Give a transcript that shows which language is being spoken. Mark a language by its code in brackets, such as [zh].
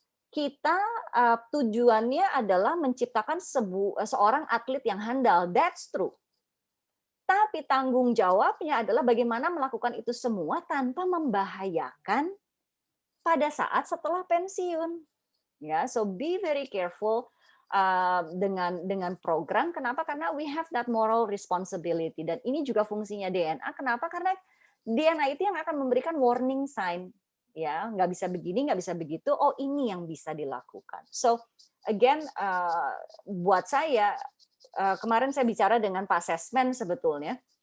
[id] Kita tujuannya adalah menciptakan seorang atlet yang handal. [en] That's true. [id] Tapi tanggung jawabnya adalah bagaimana melakukan itu semua tanpa membahayakan pada saat setelah pensiun. [en] Ya, so be very careful dengan program. [id] Kenapa? Karena [en] we have that moral responsibility. [id] Dan ini juga fungsinya DNA. Kenapa? Karena DNA itu yang akan memberikan warning sign. Ya, nggak bisa begini, nggak bisa begitu. Oh, ini yang bisa dilakukan. [en] So again, [id] buat saya kemarin saya bicara dengan Pak Sesmen sebetulnya.